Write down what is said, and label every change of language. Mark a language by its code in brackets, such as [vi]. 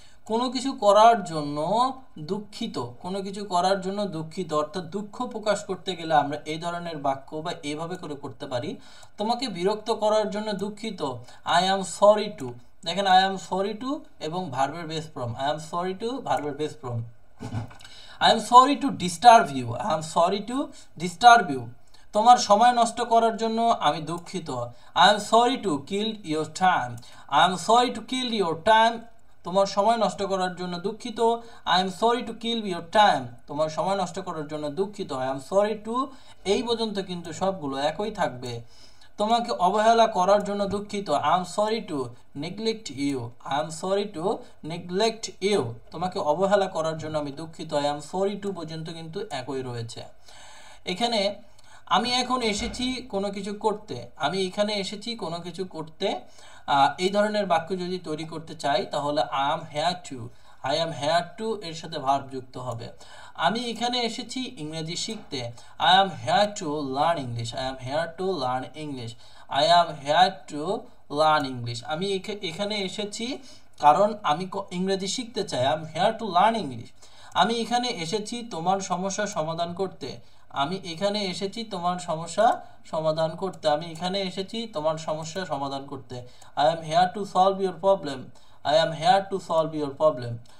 [bn] কোনো কিছু করার জন্য দুঃখিত, কোনো কিছু করার জন্য দুঃখিত, অর্থাৎ দুঃখ প্রকাশ করতে গেলে আমরা এই ধরনের বাক্য বা এইভাবে করে করতে পারি। তোমাকে বিরক্ত করার জন্য দুঃখিত। [en] I am sorry to, [bn] দেখেন আই অ্যাম সরি টু এবং ভার্বের base form. [en] I am sorry to [bn] ভার্বের base form. [en] I am sorry to disturb you. I am sorry to disturb you. [bn] তোমার সময় নষ্ট করার জন্য আমি দুঃখিত। [en] I am sorry to kill your time. I am sorry to kill your time. [bn] তোমার সময় নষ্ট করার জন্য দুঃখিত। [en] I am sorry to kill your time. [bn] তোমার সময় নষ্ট করার জন্য দুঃখিত। [en] I am sorry to, [bn] এই পর্যন্ত কিন্তু সবগুলো একই থাকবে। তোমাকে অবহেলা করার জন্য দুঃখিত। [en] I am sorry to neglect you. I am sorry to neglect you. [bn] তোমাকে অবহেলা করার জন্য আমি দুঃখিত। [en] I am sorry to [bn] পর্যন্ত কিন্তু একই রয়েছে। এখানে আমি এখন এসেছি কোনো কিছু করতে, আমি এখানে এসেছি কোনো কিছু করতে, এই ধরনের বাক্য যদি তৈরি করতে চাই তাহলে [en] I am here to, [bn] I am here to এর সাথে ভার্ব যুক্ত হবে। আমি এখানে এসেছি ইংরেজি শিখতে। [en] I am here to learn English. I am here to learn English. I am here to learn English. [bn] আমি এখানে এসেছি কারণ আমি ইংরেজি শিখতে চাই। [en] I am here to learn English. [bn] আমি এখানে এসেছি তোমার সমস্যা সমাধান করতে। আমি এখানে এসেছি তোমার সমস্যা সমাধান করতে। আমি এখানে এসেছি তোমার সমস্যা সমাধান করতে। [en] I am here to solve your problem. I am here to solve your problem.